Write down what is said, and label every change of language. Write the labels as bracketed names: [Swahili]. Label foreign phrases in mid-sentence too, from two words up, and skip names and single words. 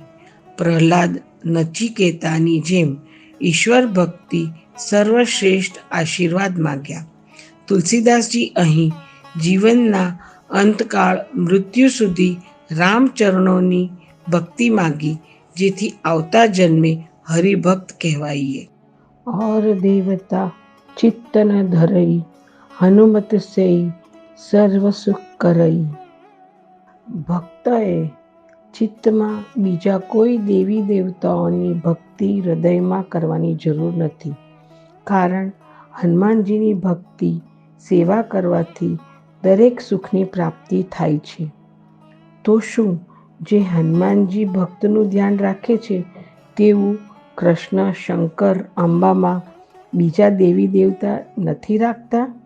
[Gujarati] પ્રહલાદ નચિકેતાની જેમ ઈશ્વર ભક્તિ, સર્વશ્રેષ્ઠ આશીર્વાદ માગ્યા. તુલસીદાસજી અહીં જીવનના અંતકાળ, મૃત્યુ સુધી રામચરણોની ભક્તિ માગી, જેથી આવતા જન્મે હરિભક્ત કહેવાઈએ. [Awadhi] और देवता चित्त न धरई, हनुमत से सर्व सुख करई. [Gujarati] ભક્તએ ચિત્તમાં બીજા કોઈ દેવી દેવતાઓની ભક્તિ હૃદયમાં કરવાની જરૂર નથી, કારણ હનુમાનજીની ભક્તિ સેવા કરવાથી દરેક સુખની પ્રાપ્તિ થાય છે. તો શું જે હનુમાનજી ભક્તનું ધ્યાન રાખે છે તેવું કૃષ્ણ, શંકર, અંબામાં બીજા દેવી દેવતા નથી રાખતા?